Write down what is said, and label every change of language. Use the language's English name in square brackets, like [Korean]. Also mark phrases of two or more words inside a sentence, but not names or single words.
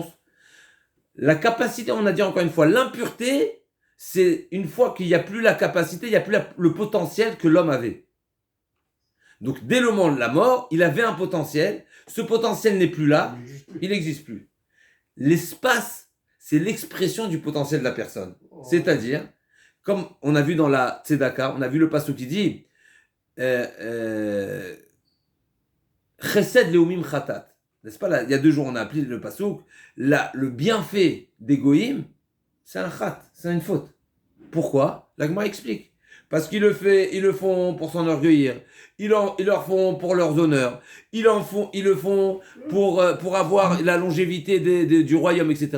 [French] La capacité, on a dit encore une fois, l'impureté, c'est une fois qu'il n'y a plus la capacité, il n'y a plus le potentiel que l'homme avait. Donc, dès le moment de la mort, il avait un potentiel. Ce potentiel n'est plus là. Il n'existe plus. L'espace, c'est l'expression du potentiel de la personne. C'est-à-dire, comme on a vu dans la Tzedaka, on a vu le passage qui dit [Hebrew] חסד לאומים חטאת. [French] N'est-ce pas là, il y a 2 jours, on a appelé le passouk. Le bienfait des goïms, c'est un chat, c'est une faute. Pourquoi? La Gemara explique. Parce qu'ils le font pour s'enorgueillir. Ils leur font pour leurs honneurs. Ils le font pour avoir la longévité du royaume, etc.